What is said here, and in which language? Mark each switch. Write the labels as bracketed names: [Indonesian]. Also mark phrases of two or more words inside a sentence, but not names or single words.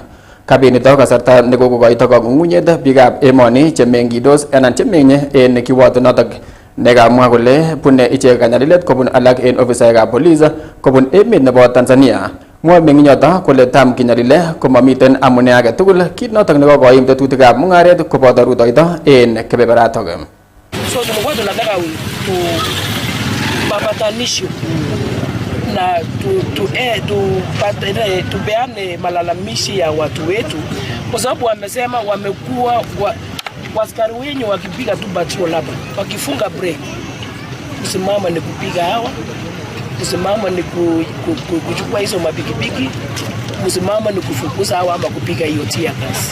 [Kalenjin] Kabinito kasarta nekokokoito kang'ung'unyet biikab emoni chemengidos anan chemenye en kiwotonotok nekamwa kole bune ichek kanyalilet kobun alak en ofisaekab polis kobun emet nebo Tanzania. Mwoe meng'inyoto kole tam kinyalile komamiten amune age tugul, kit notok nekokoim tetutikab mung'aret koboto rutoito en kebeberatok. [Swahili] So tumekuwa tunataka mapatanisho na tupeane malalamishi ya watu wetu, kwa sababu wamesema wamekuwa waskari wenyu wakipiga tu batio labda wakifunga break, kusimama ni kupiga hawa, kusimama ni kuchukua hizo mapikipiki, kusimama ni kufukuza hawa ama kupiga hiyo [English] tear gas.